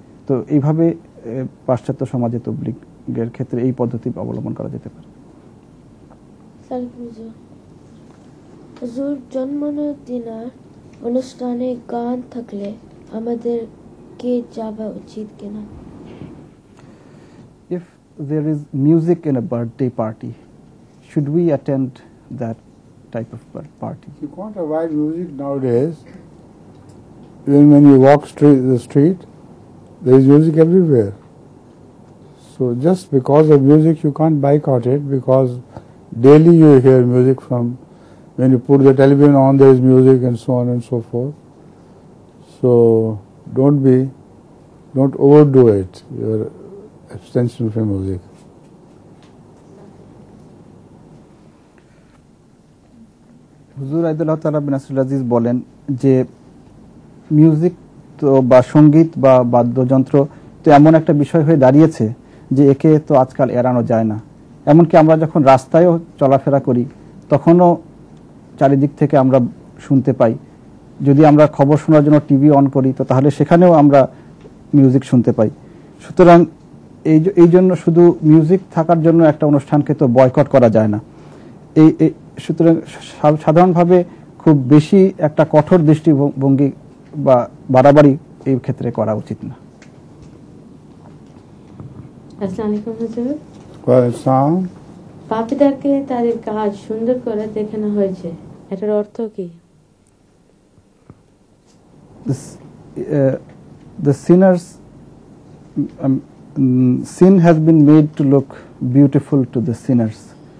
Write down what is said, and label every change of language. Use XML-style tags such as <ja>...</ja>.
<bn>তো এইভাবে পাশ্চাত্য সমাজে তবলিগের ক্ষেত্রে এই পদ্ধতি অবলম্বন করা যেতে পারে। হুজুর, জন্মদিনের অনুষ্ঠানে গান থাকলে আমাদের কে যাওয়া উচিত কিনা?</bn> <en>If there is music in a birthday party, should we attend that type of party? You can't avoid music nowadays. Even when you walk the street, there is music everywhere. So just because of music you can't boycott it, because daily you hear music from, when you put the television on there is music and so on and so forth. So don't overdo it, your abstention from music.</en> <bn>হুজুর আব্দুল্লাহ তাআলা বিন নাসির আজিজ বলেন যে music তো বা সঙ্গীত বা বাদ্যযন্ত্র তো এমন একটা বিষয় হয়ে দাঁড়িয়েছে যে একে তো আজকাল এড়ানো যায় না। এমনকি আমরা যখন রাস্তায়ও চলাফেরা করি, তখনও চারিদিক থেকে আমরা শুনতে পাই। যদি আমরা খবর শোনার জন্য টিভি অন করি, তো তাহলে সেখানেও আমরা মিউজিক শুনতে পাই। সুতরাং এই জন্য শুধু মিউজিক থাকার জন্য একটা অনুষ্ঠানকে তো বয়কট করা যায় না। সুতরাং সাধারণভাবে খুব বেশি একটা কঠোর দৃষ্টিভঙ্গি বা বাড়াবাড়ি এই ক্ষেত্রে করা উচিত না। আসসালামু আলাইকুম হুজুর। ওয়ালাইকুম। পাপীদেরকে তাদের কাজ সুন্দর করে দেখানো হয়েছে, এটার অর্থ কি?</bn> <en>The sinners sin has been made to look beautiful to the sinners.</en>